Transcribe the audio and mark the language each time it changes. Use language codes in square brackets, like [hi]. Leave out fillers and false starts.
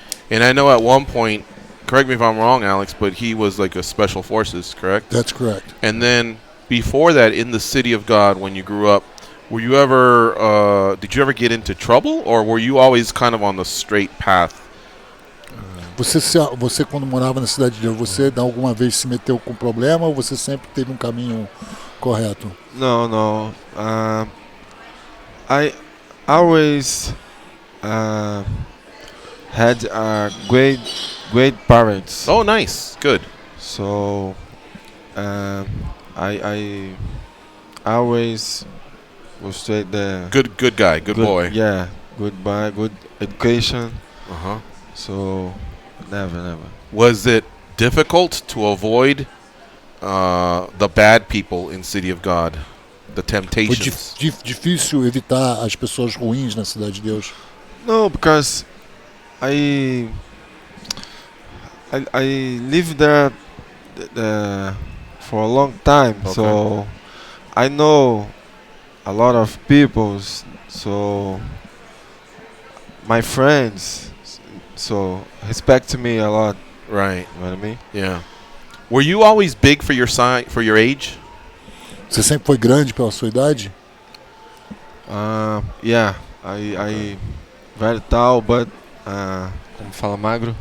[en] And I know at one point, correct me if I'm wrong, Alex, but he was like a special forces, correct? That's correct. And then before that, in the City of God, when you grew up, were you ever, did you ever get into trouble, or were you always kind of on the straight path? [pt] Você quando morava na cidade de Deus, você alguma vez se meteu com problema ou você sempre teve um caminho correto? [en] No. I always had great parents. Oh, nice. Good. So I always was straight there. Good guy. Good boy. Yeah. Good education. So never. Was it difficult to avoid the bad people in City of God? The temptations? [pt] Foi difícil evitar as pessoas ruins na cidade de Deus? [en] No, because I lived there for a long time, so I know a lot of people. So my friends, so respect me a lot. Right. You know what I mean? Yeah. Were you always big for your size, for your age? [pt] Você sempre foi grande pela sua idade? [en] Yeah. I very tall, but [pt] como fala magro?